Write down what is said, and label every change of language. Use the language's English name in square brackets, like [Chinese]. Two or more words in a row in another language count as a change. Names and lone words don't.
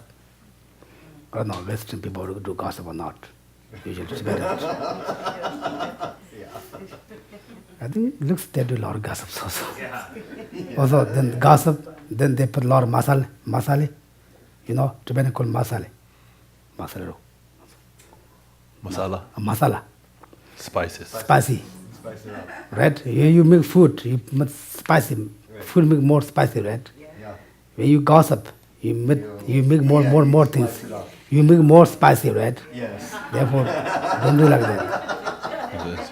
[English] I don't know, Western people do gossip or not. Usually it's better. I think it looks they do a lot of gossips also. Also, then gossip, then they put a lot of masale. Tibetan called masale. Masale. Masala. Masala. Spices. Spicy. Spice it up. Right? You make food, you make spicy. Food make more spicy, right? Yeah. When you gossip, you make more things. Spice it up. You make more spicy, right? Yes. Therefore, don't do like that.